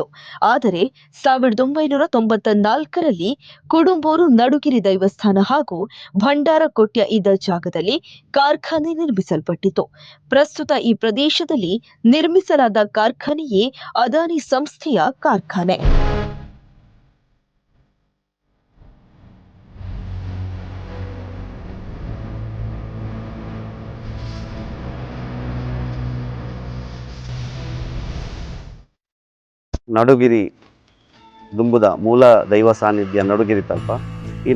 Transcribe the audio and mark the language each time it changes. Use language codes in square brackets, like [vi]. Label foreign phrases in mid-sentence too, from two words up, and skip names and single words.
[kn] ಆದರೆ 1994ರಲ್ಲಿ ಕುಡುಂಬೂರು ನಡುಗಿರಿ ದೈವಸ್ಥಾನ ಹಾಗೂ ಭಂಡಾರಕೊಟ್ಯ ಇದ್ದ ಜಾಗದಲ್ಲಿ ಕಾರ್ಖಾನೆ ನಿರ್ಮಿಸಲ್ಪಟ್ಟಿತು. ಪ್ರಸ್ತುತ ಈ ಪ್ರದೇಶದಲ್ಲಿ ನಿರ್ಮಿಸಲಾದ ಕಾರ್ಖಾನೆಯೇ ಅದಾನಿ ಸಂಸ್ಥೆಯ ಕಾರ್ಖಾನೆ. [tcy] ನಡುಗಿರಿ ದುಂಬುದ ಮೂಲ ದೈವ ಸಾನ್ನಿಧ್ಯ ನಡುಗಿರಿ ತಲ್ಪ ಈ